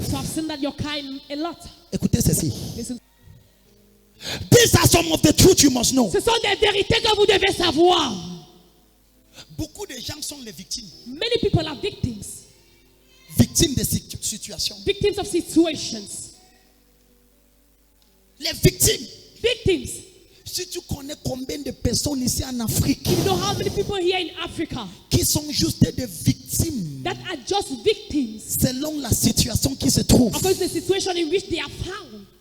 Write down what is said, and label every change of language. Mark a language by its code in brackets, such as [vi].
[en] So I've seen that you're kind a lot. [fr] Écoutez ceci. [en] Listen. These are some of the truth you must know. [fr] Ce sont des vérités que vous devez savoir. Beaucoup de gens sont les victimes. [en] Many people are victims. [fr] Victimes de situations. [en] Victims of situations. [fr] Les victimes. [en] Victims. [fr] Si tu connais combien de personnes ici en Afrique [en] You know how many people here in Africa [fr] qui sont juste des victimes [en] that are just victims [fr] selon la situation qui se trouve. [en] according to the situation in which they are found.